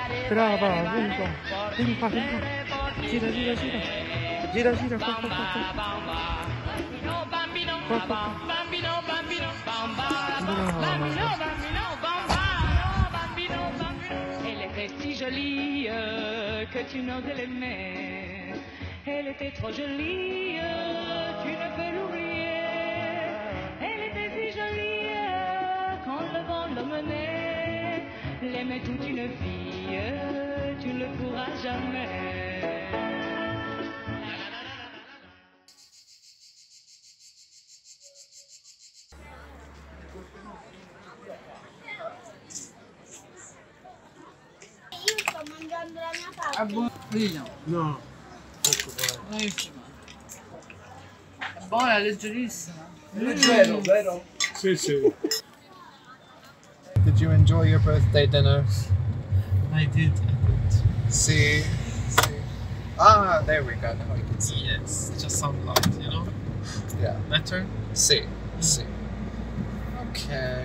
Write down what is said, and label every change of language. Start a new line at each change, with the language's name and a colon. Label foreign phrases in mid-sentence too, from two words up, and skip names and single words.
Italian: Brava, vieni qua. Vieni qua, vieni qua. Gira, gira, gira. Gira, gira, qua, qua, qua, qua. Qua, qua, qua.
French: Elle était si jolie que tu n'oses l'aimer. Elle était trop jolie, tu ne peux l'oublier. Elle était si jolie quand le vent l'emmenait. L'aimer toute une fille, tu ne le pourras jamais.
Italian: Io sto mangiando la mia pasta. È buonissimo. No. Buonissima. È buona, è leggerissima. Leggero, vero? Sì, sì.
English: Did you enjoy your birthday dinner? I did. See. Ah, there we go. Now we can see. Yes, just some light, you know? Yeah. Better? See. Okay.